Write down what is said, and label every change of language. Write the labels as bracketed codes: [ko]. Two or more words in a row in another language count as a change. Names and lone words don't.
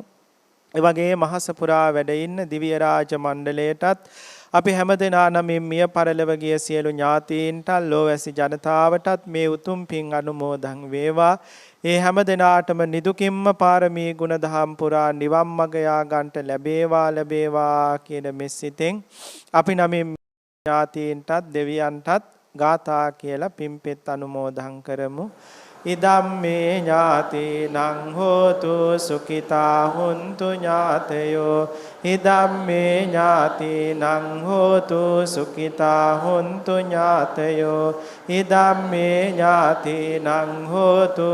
[si] ඒ වගේ මහස පුරා වැඩ ඉන්න දිව්‍ය රාජ මණ්ඩලයටත් අපි හැමදෙනා නමින් මිය පරලොව ගිය සියලු ඥාතීන්ට ලෝවැසි ජනතාවටත් මේ උතුම් පින් අනුමෝදන් වේවා. ඒ හැමදෙනාටම නිදුකින්ම පාරමී ගුණ දහම් පුරා නිවන් මඟ යා ගන්නට ලැබේවා කියන මෙසිතෙන් අපි නමින් ඥාතීන්ටත් දෙවියන්ටත් ගාථා කියලා පින්පෙත් අනුමෝදන් කරමු. [pi] ඉදම්මේ ඥාතිනං හෝතු සුඛිතා හුන්තු ඥාතයෝ ඉදම්මේ ඥාතිනං හෝතු සුඛිතා හුන්තු ඥාතයෝ ඉදම්මේ ඥාතිනං හෝතු